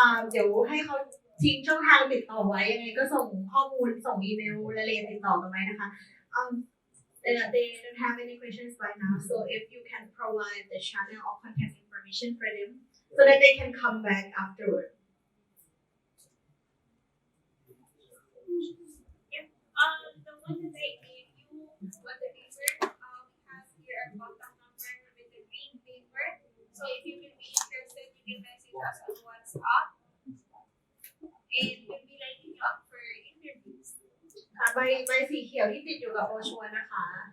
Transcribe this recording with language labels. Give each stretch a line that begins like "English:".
Thai: เดี๋ยวให้เขาทิ้งช่องทางติดต่อไว้ยังไงก็ส่งข้อมูลส่งอีเมลรายละเอียดติดต่อกันไว้นะคะ
English: they don't have any questions right now so if you can provide the channel or contact information for them so that they can come back afterward The one that I gave you on the paper, we have here a contact number with the green paper. So if you will be interested, you can message us on WhatsApp. And we'll be lining you up for interviews.
Thai: ใบสีเขียวที่ติดอยู่กับโบชัวร์นะคะ